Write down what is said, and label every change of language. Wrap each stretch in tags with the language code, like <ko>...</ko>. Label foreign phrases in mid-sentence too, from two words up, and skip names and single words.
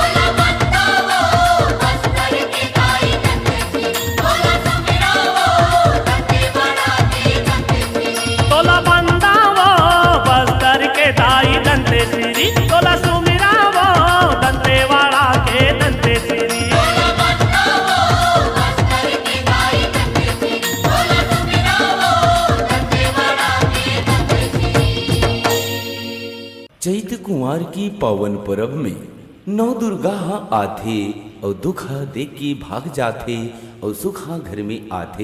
<hne>तोला बंदा वो बस्तर के दाई दंते सिरी, तोला सुमिरा वो दंतेवाड़ा के दंते सिरी। चैत कुंवार की पावन पर्व में नौ दुर्गा आथे और दुखा देख के भाग जाथे और सुखा घर में आथे।</hne>